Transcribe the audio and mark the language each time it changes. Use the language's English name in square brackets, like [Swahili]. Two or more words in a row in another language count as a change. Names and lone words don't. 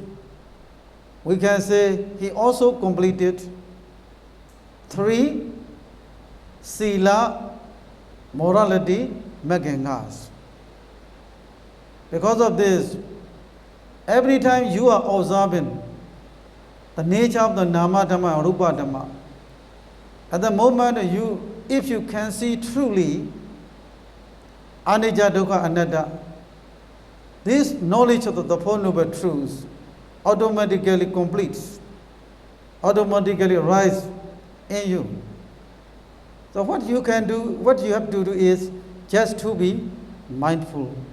[English] We can say he also completed 3 sila morality megangas. Because of this, every time you are observing the nature of the [Pali] nama dhamma [English] and [Pali] rupa dhamma, [English] at the moment if you can see truly [Pali] anicca, dukkha, anatta, [English] this knowledge of the Four Noble Truths automatically completes, automatically rise in you. So what you can do, what you have to do is just to be mindful.